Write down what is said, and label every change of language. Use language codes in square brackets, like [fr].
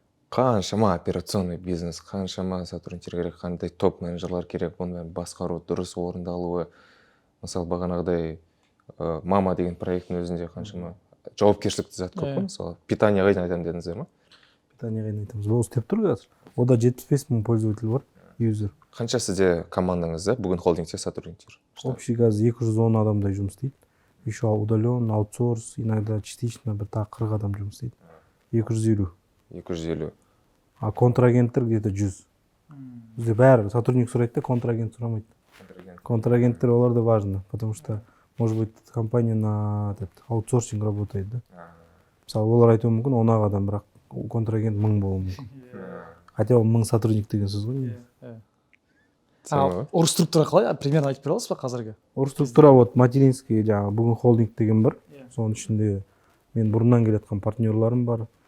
[kk] Қаншама операционный бизнес, қаншама сотрудниктер керек, қандай топ менеджерлар керек, оны басқару, дұрыс орындалуы. Мысалы, бағанағыдай мама деген проекттің өзінде қаншама жауапкершілікті зат көп қой, мысалы. Питание қайдан айтамын дедіңіздер ма? Питание қайдан айтамыз. Ол істеп тұр қазір. Ода 75 мың пользователь бар, юзер. Қанша сізде командаңызда бүгін холдингте сотрудниктер? Общий қазір 210 адамдай жұмыс істейді. [ru] Еще удален, аутсорс, иногда частично [kk] бір тағы 40 адам жұмыс істейді. 250. 250. А контрагенттер [ru] где-то [kk] 100. Бізде бәрі сотрудник сұрайды да, контрагент сұрамайды. [ru] Контрагенттер [kk] олар да [ru] важно, потому что, может быть, компания на аутсорсинг работает, да? [kk] Мысалы, олар айтуы мүмкін 10 адам, бірақ контрагент 1000 болуы мүмкін. Хотя ол 1000 сотрудник деген сөз ғой. Орг структура қалай? Примерно айтып бере аласыз ба қазіргі? Орг структура вот материнский, жаңағы бүгін холдинг деген бар. Соның ішінде мен бұрыннан келетқан партнерларым бар.